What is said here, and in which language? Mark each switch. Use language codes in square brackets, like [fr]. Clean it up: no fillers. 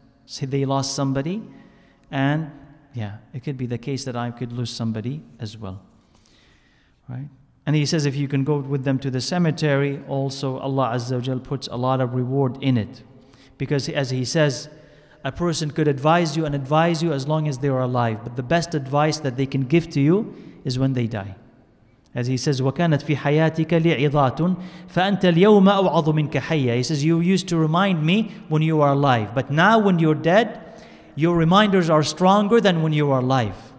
[en] Say they lost somebody, and yeah, it could be the case that I could lose somebody as well. Right? And he says if you can go with them to the cemetery, also Allah Azza wa Jal puts a lot of reward in it. Because as he says, a person could advise you as long as they are alive. But the best advice that they can give to you is when they die. As he says, [ar] وَكَانَتْ فِي حَيَاتِكَ لِعِظَاتٌ فَأَنْتَ الْيَوْمَ أَوْعَظُ مِنْكَ حَيَّ. [en] He says, you used to remind me when you are alive. But now when you're dead, your reminders are stronger than when you are alive.